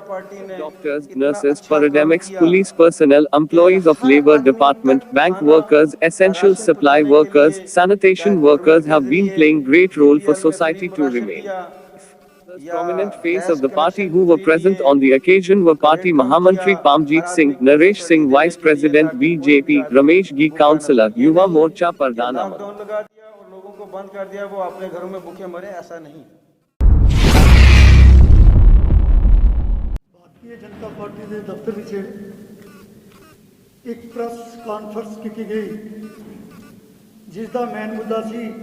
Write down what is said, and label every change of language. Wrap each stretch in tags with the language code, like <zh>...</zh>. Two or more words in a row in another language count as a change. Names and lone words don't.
<en>Doctors, nurses, paramedics, police personnel, employees of labor department, bank workers, essential supply workers, sanitation workers have been playing great role for society to remain. The prominent face of the party who were present on the occasion were Party Mahamantri Pamjit Singh, Naresh Singh Vice President BJP, Ramesh Gi Councillor, Yuva Morcha Pradhan Aman.</en> <hi>लोगों को बंद कर दिया, वो अपने घरों में भूखे मरे, ऐसा नहीं। भारतीय जनता पार्टी के दफ्तर विच एक प्रेस कॉन्फ्रेंस की गई जिसका मेन मुद्दा सी</hi>